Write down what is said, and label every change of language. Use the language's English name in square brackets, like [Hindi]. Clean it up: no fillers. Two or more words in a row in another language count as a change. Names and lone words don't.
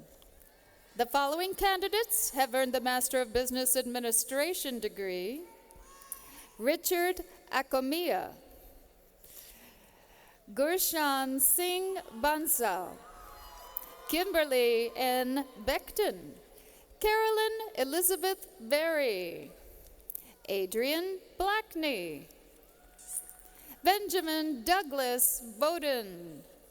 [English] The following candidates have earned the Master of Business Administration degree: Richard Akomia, Gurshan Singh Bansal, Kimberly N. Beckton, Carolyn Elizabeth Berry, Adrian Blackney, Benjamin Douglas Bowden,